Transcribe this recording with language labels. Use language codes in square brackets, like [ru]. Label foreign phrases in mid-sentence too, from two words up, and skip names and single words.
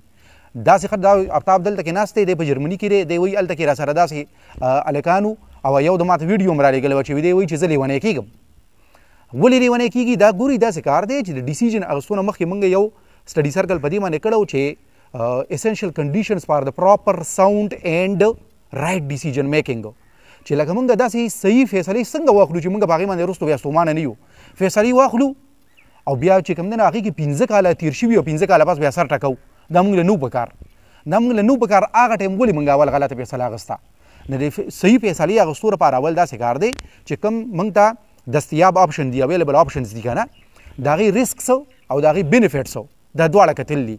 [ps] داسې دا افتاب دلته کې ناست دی په جرمني کې دی، دی وایي هلته کې راسره داسې هلکانو او یو د ماته ویډیو هم رالیږلی وه چې دی وایي چې زه لیونی کېږم. ولې لیونی کېږي؟ دا ګوري داسې کار دی چې د ډیسیژن اخیستو نه مخکې موږ یو [en] study circle [ps] په دې باندې کړی و چې [en] essential conditions for the proper sound and right decision making، [ps] چې لکه موږ داسې صحیح فیصلې څنګه واخلو چې موږ په هغې باندې وروستو بیا ستومانه نه یو. فیصلې واخلو او بیا چې کوم دی نو هغې کې 15 کاله تېر شوي او 15 کاله پس بیا سر ټکو، دا موږ له نو په کار دا موږ له نو په کار هغه ټایم ولې موږ اول غلطه فیصله اخیسته؟ نو د صحیح فیصلې اخیستو لپاره اول داسې کار دی چې کوم موږ ته دستیاب آپشن دي، [en] available options [ps] دي که نه، د هغې رسکس او د هغې بینیفټس دا دواړه کتل دي.